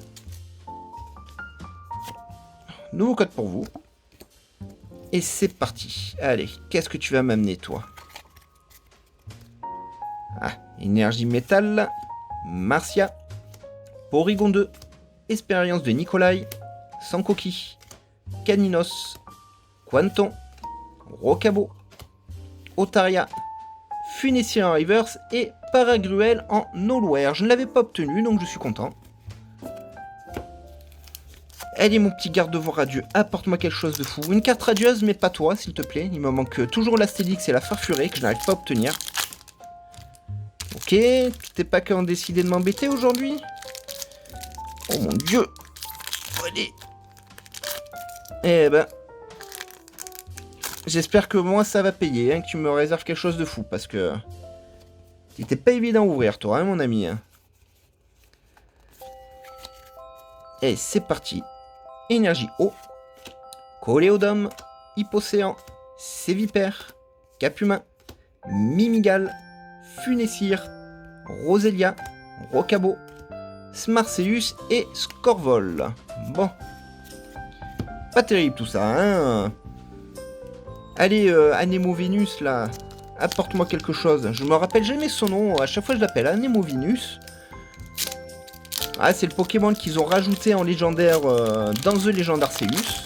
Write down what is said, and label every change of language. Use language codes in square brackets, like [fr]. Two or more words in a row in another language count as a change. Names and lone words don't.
[fr] Nouveau code pour vous. Et c'est parti. Allez, qu'est-ce que tu vas m'amener, toi? Ah, énergie métal. Marcia. Porygon 2. Expérience de Nikolai. Sankoki. Caninos. Quanton. Rocabo. Otaria. Funessien en reverse et Paragruel en Nolware. Je ne l'avais pas obtenu, donc je suis content. Allez, mon petit garde-voix radieux, apporte-moi quelque chose de fou. Une carte radieuse, mais pas toi, s'il te plaît. Il me manque toujours l'Astélix et la Farfurée, que je n'arrive pas à obtenir. Ok, t'es pas qu'à en décider de m'embêter aujourd'hui? Oh mon dieu. Allez. Eh ben... J'espère que moi ça va payer, hein, que tu me réserves quelque chose de fou, parce que... C'était pas évident à ouvrir, toi, hein, mon ami. Hein. Et c'est parti. Énergie eau. Coléodome. Hippocéan. Sévipère. Capumain. Mimigal. Funessire. Roselia. Rocabo. Smarseus et Scorvol. Bon. Pas terrible tout ça, hein. Allez, Anémovinus, là. Apporte-moi quelque chose. Je me rappelle jamais son nom. À chaque fois, je l'appelle Anémovinus. Ah, c'est le Pokémon qu'ils ont rajouté en légendaire dans The Legend Arceus.